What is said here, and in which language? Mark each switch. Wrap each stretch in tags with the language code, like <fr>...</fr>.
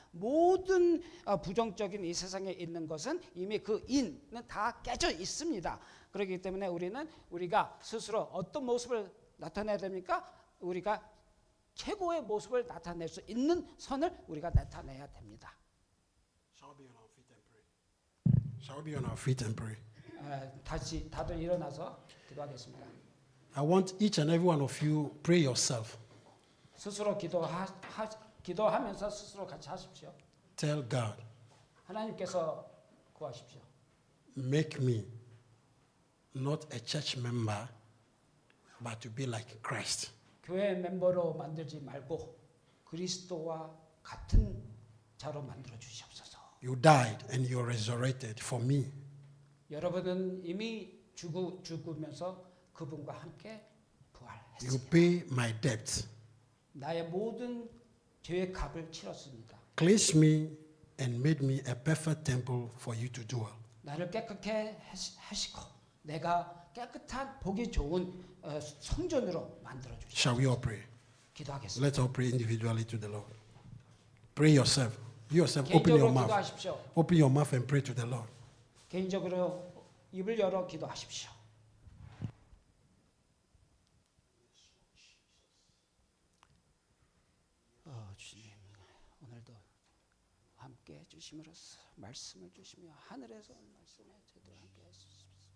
<ko>모든 부정적인 이 세상에 있는 것은 이미 그 인은 다 깨져 있습니다. 그렇기 때문에 우리가 스스로 어떤 모습을 나타내야 됩니까? 우리가 최고의 모습을 나타낼 수 있는 선을 우리가 나타내야 됩니다.</ko> <en>Shall we be on our feet and pray? Shall we be on our feet and pray?</en> <ko>다시 다들 일어나서 기도하겠습니다.</ko> <en>I want each and every one of you pray yourself.</en> <ko>스스로 기도하면서 스스로 같이 하십시오.</ko> <en>Tell God,</en> <ko>하나님께서 구하십시오.</ko> <en>make me not a church member, but to be like Christ.</en> <ko>교회 멤버로 만들지 말고 그리스도와 같은 자로 만들어 주시옵소서.</ko> <en>You died and you resurrected for me.</en> <ko>여러분은 이미 죽으면서 그분과 함께</ko> <en>You</en> <ko>부활했습니다.</ko> <en>pay my debt.</en> <ko>나의 모든 죄의 값을 치렀습니다.</ko> <en>Cleanse me and made me a perfect temple for you to dwell.</en> <ko>나를 깨끗게 하시고 내가 깨끗한 보기 좋은 성전으로 만들어 주시옵소서.</ko> <en>Shall we all pray?</en> <ko>기도하겠습니다.</ko> <en>Let's all pray individually to the Lord. Pray yourself. You yourself, open your</en> <ko>개인적으로</ko> <en>mouth.</en> <ko>기도하십시오.</ko> <en>Open your mouth and pray to the Lord.</en> <ko>개인적으로 입을 열어 기도하십시오. 주님, 오늘도 함께 해주심으로써 말씀을 주시며 하늘에서 온 말씀에 저희들 함께 해주십시오.</ko>